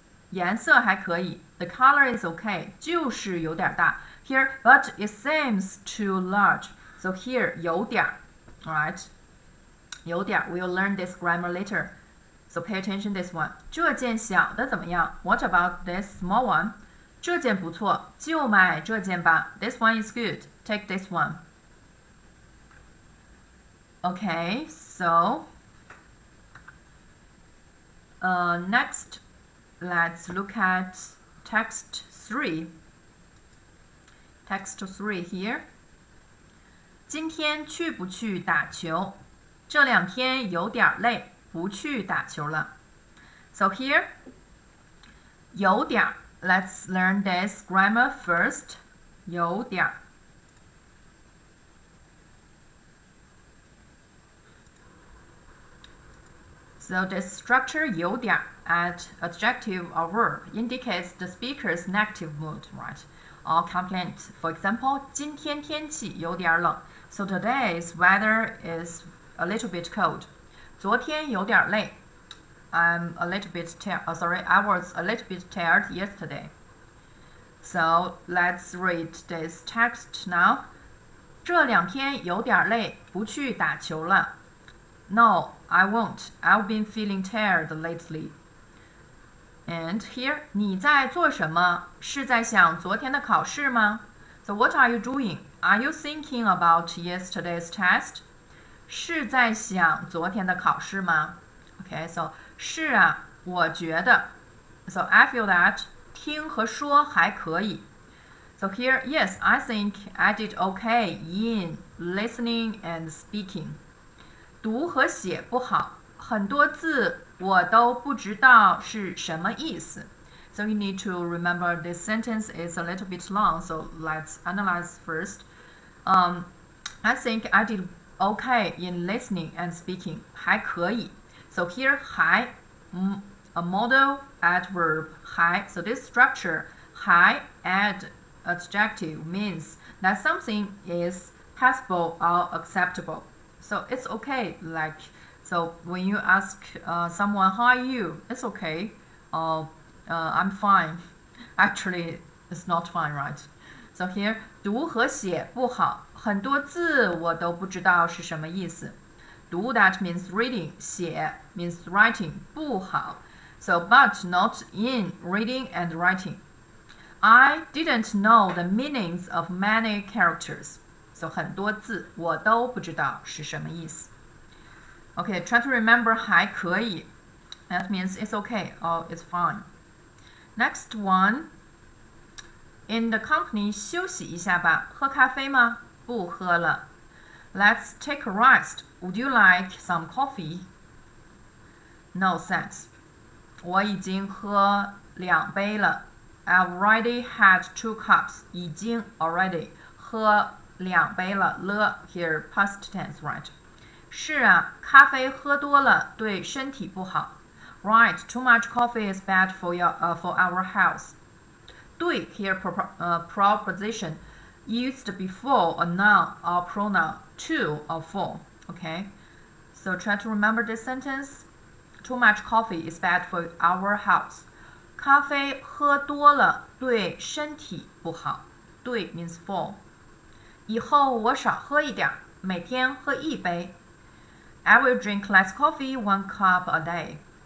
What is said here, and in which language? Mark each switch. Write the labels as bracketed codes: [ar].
[zh] 颜色还可以 [en] The color is okay, [zh] 就是有点大 [en] Here, but it seems too large. So here 有点 alright? 有点 we'll learn this grammar later. So pay attention this one. [zh] 这件小的怎么样 [en] What about this small one? [zh] 这件不错，就买这件吧 [en] This one is good. Take this one. Okay, so next, let's look at text 3. Text 3 here. [zh] 今天去不去打球？这两天有点累，不去打球了。 [en] So here, 有点 let's learn this grammar first. 有点 So the structure 有点 at adjective or verb indicates the speaker's negative mood, right? Or complaint. For example, [zh] 今天天气有点冷. [en] So today's weather is a little bit cold. [zh] 昨天有点累. [en] I'm a little bit tired. I was a little bit tired yesterday. So let's read this text now. [zh] 这两天有点累，不去打球了。 [en] No, I won't. I've been feeling tired lately. And here, [zh] 你在做什么？是在想昨天的考试吗？ [en] So what are you doing? Are you thinking about yesterday's test? [zh] 是在想昨天的考试吗 [en] Okay, so [zh] 是啊，我觉得 [en] So I feel that [zh] 听和说还可以 [en] So here, yes, I think I did okay in listening and speaking. [zh] 读和写不好，很多字我都不知道是什么意思。 [en] So you need to remember this sentence is a little bit long, so let's analyze first. I think I did okay in listening and speaking. 还可以。So here, 还 a modal adverb 还.So this structure 还 add adjective means that something is passable or acceptable. So it's okay. Like, so when you ask someone, how are you? It's okay. I'm fine. Actually, it's not fine, right? So here, [zh] 读和写不好，很多字我都不知道是什么意思。 [en] 读 that means reading, 写 means writing, 不好。 So, but not in reading and writing. I didn't know the meanings of many characters. [zh] So 很多字我都不知道是什么意思。 [en] Okay, try to remember 还可以。 That means it's okay or it's fine. Next one. In the company [zh] 休息一下吧。喝咖啡吗？不喝了。 [en] Let's take a rest. Would you like some coffee? No, thanks. [zh] 我已经喝2杯了。 [en] I've already had 2 cups. [zh] 已经 already 喝2杯了。 [en] 了 here past tense, right? [zh] 是啊，咖啡喝多了对身体不好。 [en] Right, too much coffee is bad for our health. 对 here proposition used before a noun or pronoun to or for. Okay, so try to remember this sentence. Too much coffee is bad for our health. [zh] 咖啡喝多了对身体不好。 [en] 对 means for. [zh] 以后我少喝一点，每天喝1杯。 [en] I will drink less coffee, 1 cup a day.